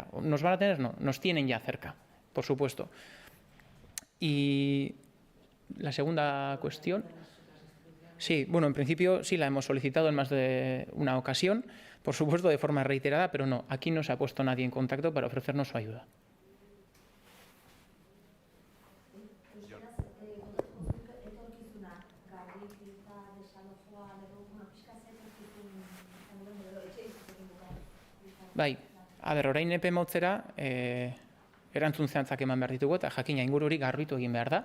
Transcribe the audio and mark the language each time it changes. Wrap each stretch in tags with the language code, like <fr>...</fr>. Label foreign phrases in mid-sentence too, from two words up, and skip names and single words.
<es>Nos van a tener, no, nos tienen ya cerca, por supuesto. Y la segunda cuestión. Sí, bueno, en principio sí la hemos solicitado en más de una ocasión, por supuesto de forma reiterada, pero no, aquí no se ha puesto nadie en contacto para ofrecernos su ayuda.</es> <eu>Bai, orain epe motzera erantzun zehatzak eman behar ditugu eta jakina inguru hori garbitu egin behar da.</eu>